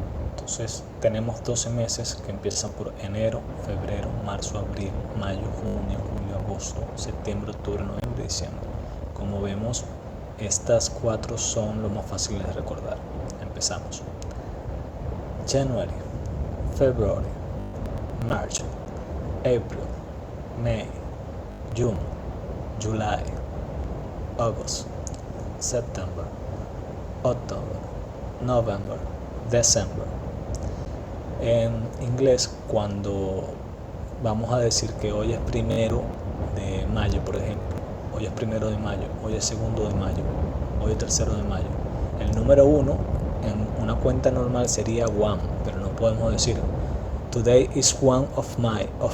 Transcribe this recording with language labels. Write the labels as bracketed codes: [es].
[es] Entonces tenemos 12 meses que empiezan por enero, febrero, marzo, abril, mayo, junio, julio, agosto, septiembre, octubre, noviembre y diciembre. Como vemos, estas 4 son lo más fáciles de recordar. Empezamos. [en] January, February, March, April, May, June, July, August, September, October, November, December. [es] En inglés, cuando vamos a decir que hoy es 1 de mayo, por ejemplo, hoy es 1 de mayo, hoy es 2 de mayo, hoy es 3 de mayo, el número 1 en una cuenta normal sería 1, pero no podemos decir [en] Today is 1 of May.